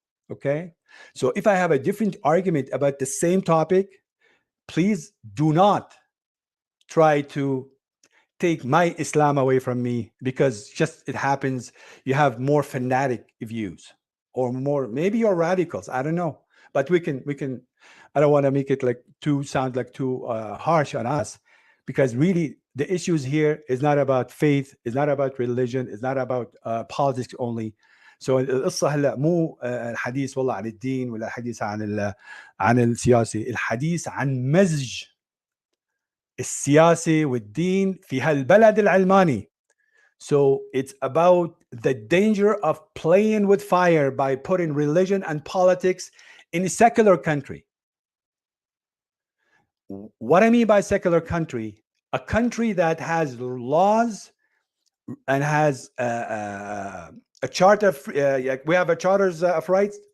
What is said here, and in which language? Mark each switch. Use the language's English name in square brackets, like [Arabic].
[English] Okay, so if I have a different argument about the same topic, please do not try to take my Islam away from me, because just it happens you have more fanatic views, or more, maybe you're radicals, I don't know, but we can I don't want to make it like sound like too harsh on us, because really the issues here is not about faith, is not about religion, is not about politics only. [Arabic] So القصة هلا مو الحديث والله عن الدين ولا الحديث عن السياسة، الحديث عن مزج السياسة والدين في هالبلد العلماني. [English] So it's about the danger of playing with fire by putting religion and politics in a secular country. What I mean by secular country, a country that has laws and has a charter, we have a charters of rights.